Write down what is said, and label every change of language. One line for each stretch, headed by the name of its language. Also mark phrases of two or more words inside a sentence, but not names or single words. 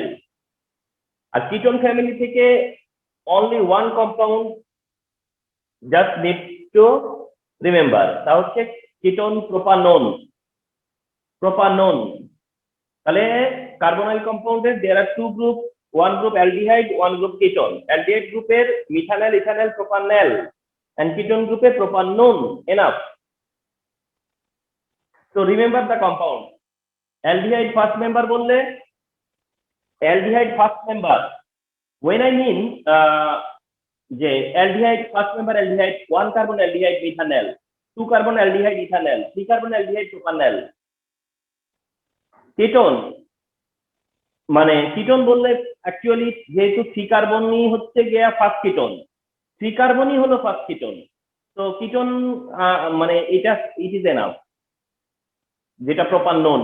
Bangla: আর
English: ketone family
Bangla: থেকে
English: only one compound just need to remember,
Bangla: তা হচ্ছে কিটোন প্রোপানন। প্রোপানন। তাহলে কার্বনাইল কম্পাউন্ডের
English: there are two group, one group aldehyde, one group ketone.
Bangla: অ্যালডিহাইড গ্রুপের মিথানল, ইথানল, প্রোপানল, এন্ড
English: ketone groupে
Bangla: প্রোপানন। এনাফ।
English: So remember the compound. Aldehyde first member বললে aldehyde first member, when I mean যে aldehyde first member aldehyde, 1 carbon aldehyde methanol, 2 carbon aldehyde ethanol, 3 carbon aldehyde propanol।
Bangla: কেটোন মানে কিটোন বললে অ্যাকচুয়ালি যেহেতু 3 কার্বনই হচ্ছে গিয়া
English: first ketone,
Bangla: 3 কার্বনই হলো
English: first ketone.
Bangla: তো কিটোন মানে এটা
English: it is enough,
Bangla: যেটা প্রোপানন।